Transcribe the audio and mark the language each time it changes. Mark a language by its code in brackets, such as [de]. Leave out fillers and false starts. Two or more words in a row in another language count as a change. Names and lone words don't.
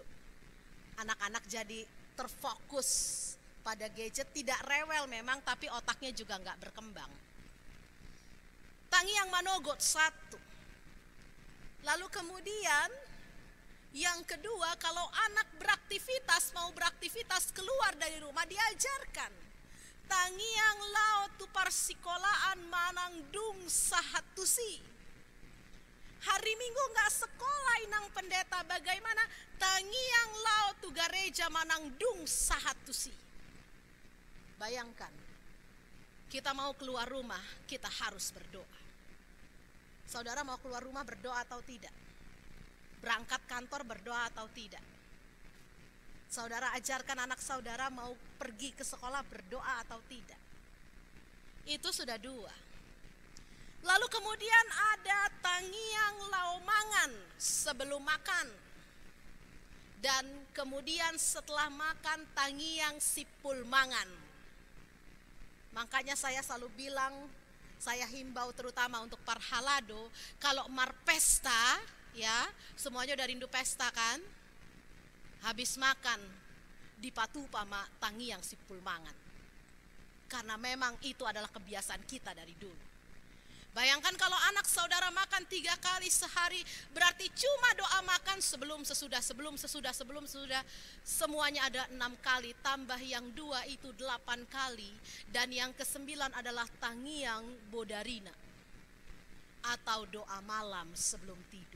[id] Anak-anak jadi terfokus pada gadget, tidak rewel memang, tapi otaknya juga nggak berkembang. [bbc] Tangiyang Manogot 1. [id] Lalu kemudian yang kedua, kalau anak beraktivitas, mau beraktivitas keluar dari rumah, diajarkan [bbc] Tangiyang Lao tu parsikolaan manang dung sahatusi. [id] Hari Minggu nggak sekolah Inang Pendeta, bagaimana? [bbc] Tangiyang Lao tu gareja manang dung sahatusi. [id] Bayangkan, kita mau keluar rumah, kita harus berdoa. Saudara mau keluar rumah berdoa atau tidak? Berangkat kantor berdoa atau tidak? Saudara ajarkan anak saudara mau pergi ke sekolah berdoa atau tidak? Itu sudah 2. Lalu kemudian ada [bbc] tangiang laumangan [id] sebelum makan. Dan kemudian setelah makan [bbc] tangiang sipul mangan. [id] Makanya saya selalu bilang, saya himbau terutama untuk para halado, kalau mar pesta, ya, semuanya udah rindu pesta kan? Habis makan [bbc] dipatu pama tangiang sipul mangan. [id] Karena memang itu adalah kebiasaan kita dari dulu. Bayangkan kalau anak saudara makan 3 kali sehari, berarti cuma doa makan sebelum sesudah, semuanya ada 6 kali, tambah yang 2 itu 8 kali, dan yang ke-9 adalah [bbc] tangiang bodarina, [id] atau doa malam sebelum tidur.